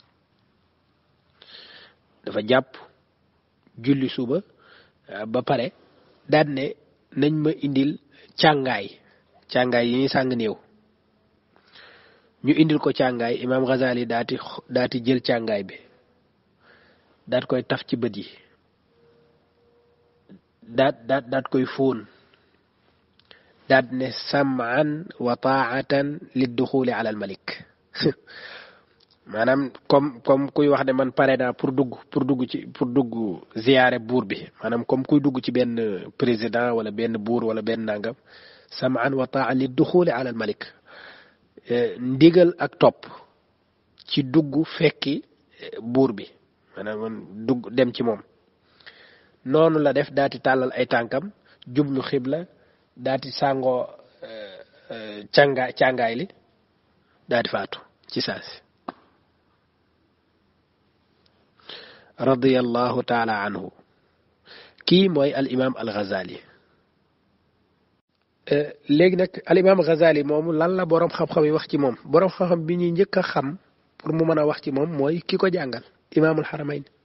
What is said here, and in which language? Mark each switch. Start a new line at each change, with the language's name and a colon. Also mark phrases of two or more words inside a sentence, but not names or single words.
Wolof: dafa jàpp julli suba ba pare daan ne nañ ma indil càngaay yi ñuy sàng néew ñu indil ko càngaay imaam Ghazali daati jël càngaay bi daat koy taf ci bët yi daat koy fóon daat ne
Arabic: سمعًا وطاعةً لدخولي على الملك
Wolof: maanaam comme kuy wax ne man pare naa pour dugg ziyaare buur bi maanaam comme kuy dugg ci benn président wala benn buur wala benn nangam
Arabic: سمعًا وطاعةً لدخولي على الملك
Wolof: ndigal ak topp ci dugg fekki buur bi maanaam man dugg dem ci moom noonu la def daati tàllal ay tànkam jublu xibla daati sàngoo càngaay li daati faatu ci saasi
Arabic: رضي الله تعالى عنه
Wolof: kii mooy al imam al Ghazali léegi nag al imam Ghazali moomu lan la boroom xam-xam yi wax ci moom boroom xam-xam bi ñuy njëkk a xam pour mu mën a wax ci moom mooy ki ko jàngal imaamul Haramayn